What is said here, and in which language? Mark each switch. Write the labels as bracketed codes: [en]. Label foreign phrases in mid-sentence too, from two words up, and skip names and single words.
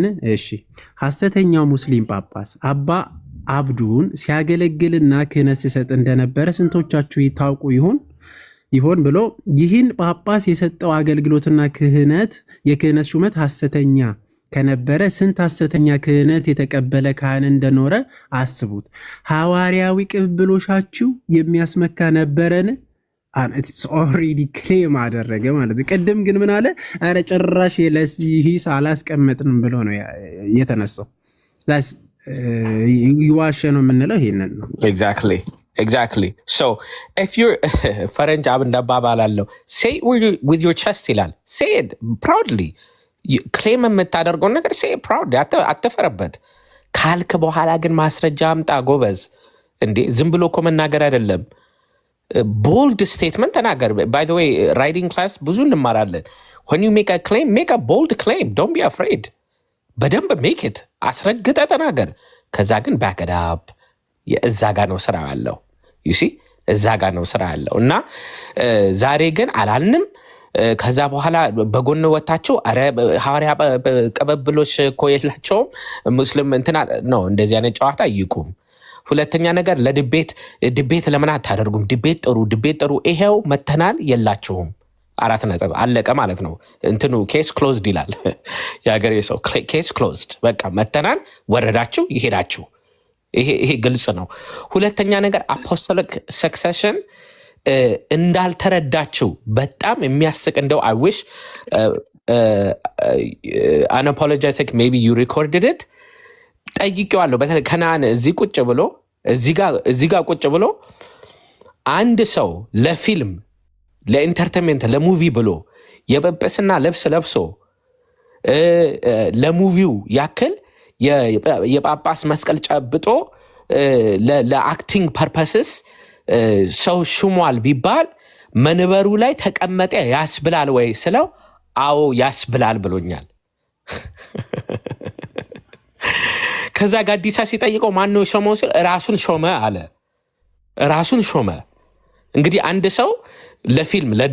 [am] እሺ ሐሰተኛው ሙስሊም ጳጳስ አባ አብዱን ሲያገለግልና ክህነት ሲሰጥ እንደነበረ ስንቶቻችሁ ይታውቁ ይሆን ብሎ ይህን ጳጳስ የሰጠው አገልግሎትና የክህነት ሹመት ሐሰተኛ ከነበረ ስንት ሐሰተኛ ክህነት የተቀበለ ካህን እንደኖረ አስቡት። ሐዋርያዊ ቅብብሎሻችሁ የሚያስመካ ነበረን? [en] it's already claim [am] አደረገ ማለት። ቅድም ግን ምን አለ? አረ ጭራሽ ለዚህ አላስቀመጥንም ብሎ ነው የተነሳው። ይዋሸ ነው የምንለው ይሄንን ነው። [en] Exactly. So if you're [am] ፈረንጅ አብ እንደባባላለሁ [en] say with your chest [am] ይላል [en] say it proudly [am] ክሌም የምታደርገው ነገር [en] say it proudly [am] አትፈረበት ካልክ በኋላ ግን ማስረጃ አምጣ ጎበዝ እንዴ ዝም ብሎ እኮ መናገር አይደለም [en] bold statement ተናገር by the way writing class [am] ብዙ እንማራለን [en] when you make a bold claim don't be afraid በደንብ make it [am] አስረግጠ ተናገር ከዛ ግን [en] back it up [am] እዛ ጋር ነው ስራ ያለው [en] you see [am] እዛ ጋር ነው ስራ ያለው እና ዛሬ ግን አላልንም ከዛ በኋላ በጎን ወጣቸው አረ ሐዋርያ ቀበብሎች እኮ የላቸውም ሙስሊም እንትና ነው እንደዚህ አይነት ጨዋታ ይቁም ሁለተኛ ነገር ለዲቤት ለምን አታደርጉም ዲቤት ጥሩ ይሄው መተናል የላቸውም 4 ነጥብ አለቀ ማለት ነው እንትኑ [en] case closed [am] ይላል ያገሬ ሰው [en] case closed [am] በቃ መተናል ወረዳችሁ ይሄዳችሁ ይሄ ግልጽ ነው ሁለተኛ ነገር [en] apostolic succession [am] እንዳልተረዳችሁ በጣም የሚያስቅ እንደው [en] I wish unapologetic maybe you recorded it [am] ጠይቄዋለሁ በተለይ ከናን እዚህ ጋር ቁጭ ብሎ አንድ ሰው ለፊልም ለኢንተርቴይንመንት ለሙቪ ብሎ የበበስና ልብስ ለብሶ ለሙቪው ያክል የጳጳስ መስቀል ጨብጦ ለአክቲንግ ፐርፐስስ ሰው ሹሟል ቢባል መንበሩ ላይ ተቀመጠ ያስብላል ወይ ስለው አዎ ያስብላል ብሎኛል ከዛ ጋዲሳ ሲጠይቀው ማን ነው ሾመው ሲል ራሱን ሾመ አለ ራሱን ሾመ እንግዲህ አንድ ሰው ለፊልም